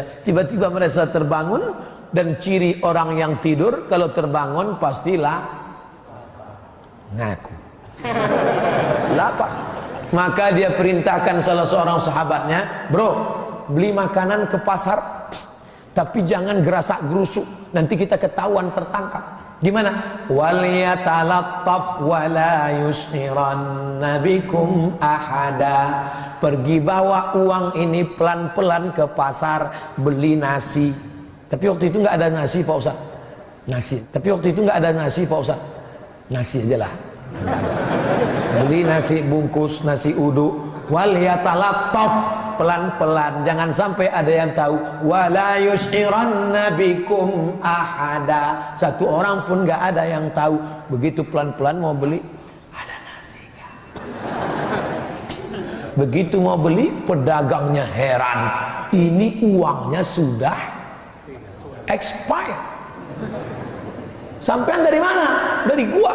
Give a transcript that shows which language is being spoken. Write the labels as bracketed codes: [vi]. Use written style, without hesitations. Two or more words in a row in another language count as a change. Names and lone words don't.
[id] Tiba-tiba mereka terbangun, dan ciri orang yang tidur kalau terbangun pastilah ngaku lapar. Maka dia perintahkan salah seorang sahabatnya, bro, beli makanan ke pasar, tapi jangan gerasak gerusuk, nanti kita ketahuan tertangkap. Gimana? [ar] وليتلطف ولا يشعرن بكم أحدا. [id] Pergi bawa uang ini pelan-pelan ke pasar, beli nasi. Tapi waktu itu nggak ada nasi Pak Ustaz. Nasi. Tapi waktu itu nggak ada nasi Pak Ustaz. Nasi aja lah. Beli nasi bungkus, nasi uduk. Waliyatalattaf, pelan-pelan, jangan sampai ada yang tahu. [ar] ولا يشعرن بكم أحدا. [id] Satu orang pun nggak ada yang tahu. Begitu pelan-pelan mau beli, ada nasi nggak? Begitu mau beli, pedagangnya heran. Ini uangnya sudah expired. Sampean dari mana? Dari gua.